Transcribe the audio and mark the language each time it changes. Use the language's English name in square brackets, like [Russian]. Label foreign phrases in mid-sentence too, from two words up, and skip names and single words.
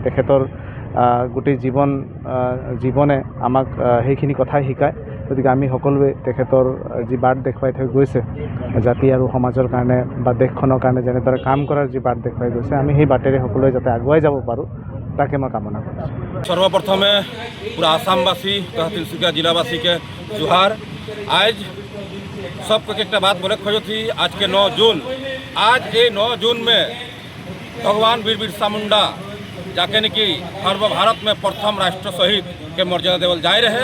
[Assamese] তেখেতৰ গোটেই জীৱনে আমাক সেইখিনি কথাই শিকায়। গতিকে আমি সকলোৱে তেখেতৰ যি বাট দেখুৱাই থৈ গৈছে জাতি আৰু সমাজৰ কাৰণে বা দেশখনৰ কাৰণে যেনেদৰে কাম কৰাৰ যি বাট দেখুৱাই গৈছে, আমি সেই বাটেৰে সকলোৱে যাতে আগুৱাই যাব পাৰোঁ, তাকে [Hindi] मैं कामना करता हूँ। [Sadri] सर्वप्रथमे पूरा आसामवासी तथा तिनसुकिया जिलावासी के जोहार। आज सबको एक बात बोले खोजो थी, आज के 9 जून, आज ये 9 जून में भगवान वीर बिरसा मुंडा जाके कि सर्वभारत में प्रथम राष्ट्र शहीद के मर्यादा देवल जाए रहे।